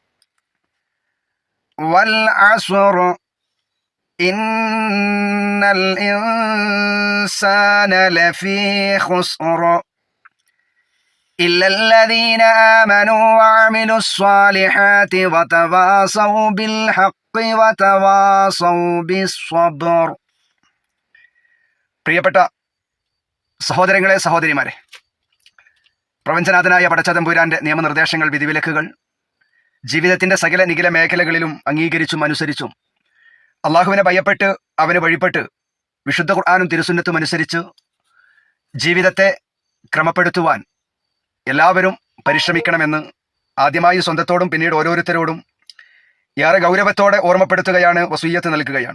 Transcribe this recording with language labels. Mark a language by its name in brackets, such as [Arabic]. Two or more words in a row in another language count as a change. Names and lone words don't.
[Arabic] والعصر إن الإنسان لفي خسر إلا الذين آمنوا وعملوا الصالحات وتواصوا بالحق وتواصوا بالصبر. [Malayalam] പ്രിയപ്പെട്ട സഹോദരങ്ങളെ, സഹോദരിമാരെ, പ്രപഞ്ചനാഥനായ പടച്ചതമ്പുരാന്റെ നിയമനിർദ്ദേശങ്ങൾ, വിധിവിലക്കുകൾ ജീവിതത്തിന്റെ സകല നിഖില മേഖലകളിലും അംഗീകരിച്ചും അനുസരിച്ചും അള്ളാഹുവിനെ ഭയപ്പെട്ട് അവന് വഴിപ്പെട്ട് വിശുദ്ധ ഖുർആനും തിരുസുന്നത്തും അനുസരിച്ച് ജീവിതത്തെ ക്രമപ്പെടുത്തുവാൻ എല്ലാവരും പരിശ്രമിക്കണമെന്ന് ആദ്യമായി സ്വന്തത്തോടും പിന്നീട് ഓരോരുത്തരോടും ഏറെ ഗൗരവത്തോടെ ഓർമ്മപ്പെടുത്തുകയാണ്, വസീയത്ത് നൽകുകയാണ്.